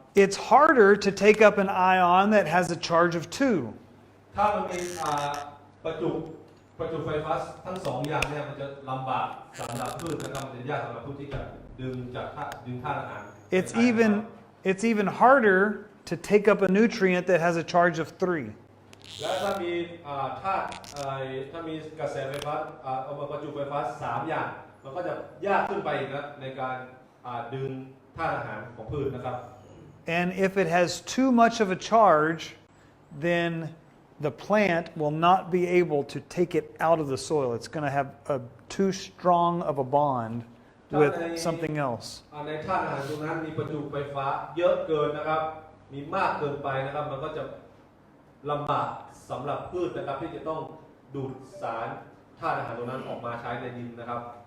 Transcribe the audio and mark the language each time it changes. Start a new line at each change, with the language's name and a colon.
English: It's harder to take up an ion that has a charge of two.
Thai: ถ้ามันมีประจุไฟฟ้าทั้ง2อย่างเนี่ยมันจะลำบากสำหรับพืชนะครับมันจะยากสำหรับพืชที่จะดึงธาตุอาหาร
English: It's even harder to take up a nutrient that has a charge of three.
Thai: และถ้ามีถ้ามีกระแสไฟฟ้าประจุไฟฟ้า3อย่างมันก็จะยากขึ้นไปอีกนะในการดึงธาตุอาหารของพืชนะครับ
English: And if it has too much of a charge, then the plant will not be able to take it out of the soil. It's going to have too strong of a bond with something else.
Thai: ในธาตุอาหารตรงนั้นมีประจุไฟฟ้าเยอะเกินนะครับมีมากเกินไปนะครับมันก็จะลำบากสำหรับพืชนะครับที่จะต้องดูดสารธาตุอาหารตรงนั้นออกมาใช้ในดินนะครับ